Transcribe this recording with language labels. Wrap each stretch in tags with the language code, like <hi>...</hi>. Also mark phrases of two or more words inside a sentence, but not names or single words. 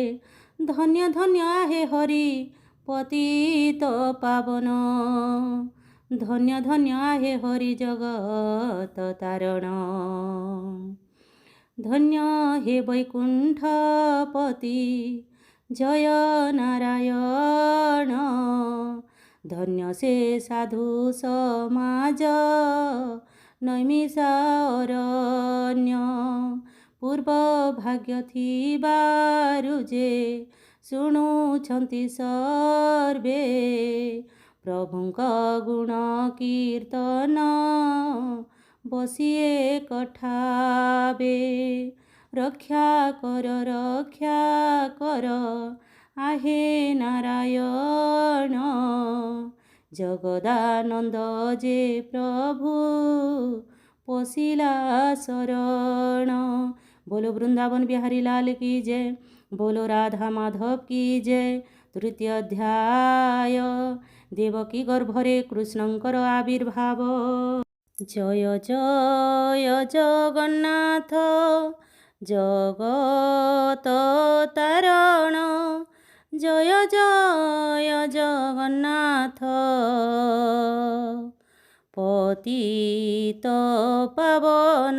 <or>ଧନ୍ୟ ଧନ୍ୟ ଆହେ ହରି ପତିତ ପାବନ ଧନ୍ୟ ଧନ୍ୟ ଆହେ ହରି ଜଗତ ତାରଣ। ଧନ୍ୟ ହେ ବୈକୁଣ୍ଠପତି ଜୟ ନାରାୟଣ। ଧନ୍ୟ ସେ ସାଧୁ ସମାଜ ନୈମିଷା ଅରଣ୍ୟ। ପୂର୍ବ ଭାଗ୍ୟ ଥିବାରୁ ଯେ ଶୁଣୁଛନ୍ତି ସର୍ବେ ପ୍ରଭୁଙ୍କ ଗୁଣ କୀର୍ତ୍ତନ ବସିଏ କଠାବେ। ରକ୍ଷା କର ଆହେ ନାରାୟଣ ଜଗଦାନନ୍ଦ ଯେ ପ୍ରଭୁ ପୋଷିଲା ଶରଣ।</or> <hi>बोलो वृंदावन बिहारी लाल की जय। बोलो राधा माधव की जय।</hi> <or>ତୃତୀୟ ଅଧ୍ୟାୟ ଦେବକୀ ଗର୍ଭରେ କୃଷ୍ଣଙ୍କର ଆବିର୍ଭାବ। ଜୟ ଜୟ ଜଗନ୍ନାଥ ଜଗତ ତାରଣ। ଜୟ ଜୟ ଜଗନ୍ନାଥ ପତିତ ପାବନ।</or>